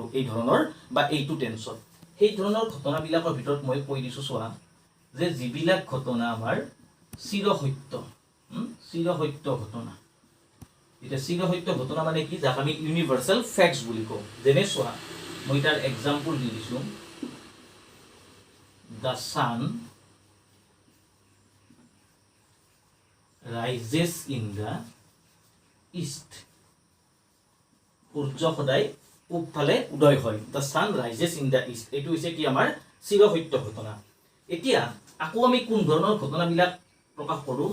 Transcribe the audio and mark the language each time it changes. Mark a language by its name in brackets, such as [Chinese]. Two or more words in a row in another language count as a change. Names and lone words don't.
[Assamese] এই ধৰণৰ বা এইটো টেন্সত সেই ধৰণৰ ঘটনাবিলাকৰ ভিতৰত মই কৈ দিছোঁ। চোৱা, যে যিবিলাক ঘটনা আমাৰ চিৰসত্য ঘটনা। এতিয়া চিৰসত্য ঘটনা মানে কি? যাক আমি [English] universal facts [Assamese] বুলি কওঁ। যেনে চোৱা, মই তাৰ এক্সাম্পল দি দিছোঁ। [English] The sun rises in the east। [Assamese] সূৰ্য সদায় পূব ফালে উদয় হয়। [English] The sun rises in the east [Assamese] এইটো হৈছে কি? আমাৰ চিৰসত্য ঘটনা। এতিয়া আকৌ আমি কোন ধৰণৰ ঘটনাবিলাক প্ৰকাশ কৰোঁ?